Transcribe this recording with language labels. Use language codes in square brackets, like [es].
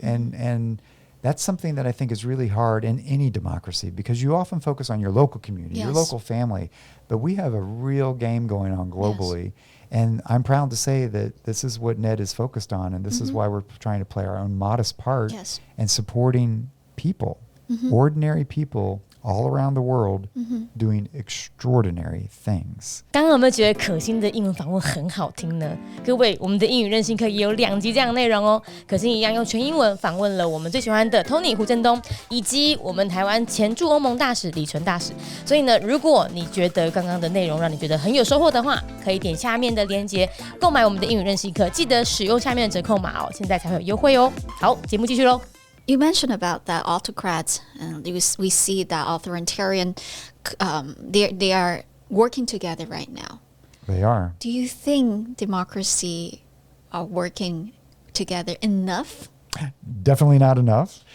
[en] And that's something that I think is really hard in any democracy, because you often focus on your local community, your local family, but we have a real game going on globally. And I'm proud to say that this is what NED is focused on, and this is why we're trying to play our own modest part in supporting people, ordinary people all around the world doing extraordinary things. [zh] 刚刚有没有觉得可心的英文访问很好听呢？各位，我们的英语韧性课也有2集这样的内容哦。可心一样用全英文访问了我们最喜欢的 Tony 胡振东，以及我们台湾前驻欧盟大使李纯大使。所以呢，如果你觉得刚刚的内容让你觉得很有收获的话，可以点下面的链接购买我们的英语韧性课，记得使用下面的折扣码哦，现在才会有优惠哦。好，节目继续喽。 [en] You mentioned about that autocrats, and we see that authoritarian, they are working together right now. They are. Do you think democracy are working together enough? Definitely not enough.